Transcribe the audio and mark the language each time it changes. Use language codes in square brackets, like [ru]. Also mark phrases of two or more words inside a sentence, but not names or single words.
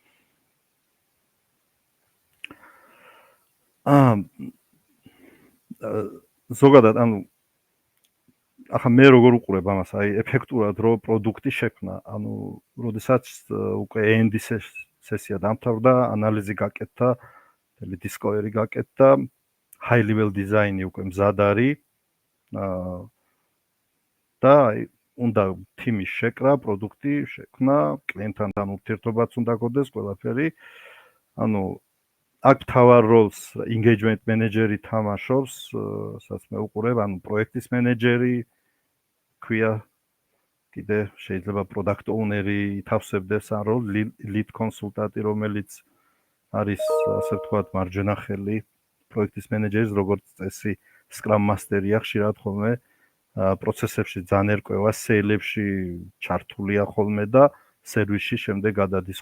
[ka] ზოგადად, ანუ ახლა მე როგორ უყურებ ამას, აი ეფექტურად რო პროდუქტი შექმნა, ანუ როდესაც უკვე end სესია დამთავრდა, ანალიზი გაკეთდა, discovery გაკეთდა, [en] high level design-ი [ka] უკვე მზად არის. და უნდა თიმის შეკრა, პროდუქტი შექმნა, კლიენტთან ურთიერთობაც უნდა გქონდეს ყველაფერი. ანუ აქ თავარ როლს [en] engagement manager-ი [ka] თამაშობს, სადაც მე უყურებ, ანუ პროექტის მენეჯერი ქვია, კიდე შეიძლება [en] product owner-ი [ka] ითავსებდეს ამ როლს, lead კონსულტანტი, რომელიც არის, ასე ვთქვათ, მარჯვენა ხელი პროექტის მენეჯერის, როგორც წესი, [en] scrum master-ია [ka] ხშირად ხოლმე. პროცესებში ძალიან ერკვევა, სეილებში ჩართულია ხოლმე და სერვისში შემდეგ გადადის ხოლმე.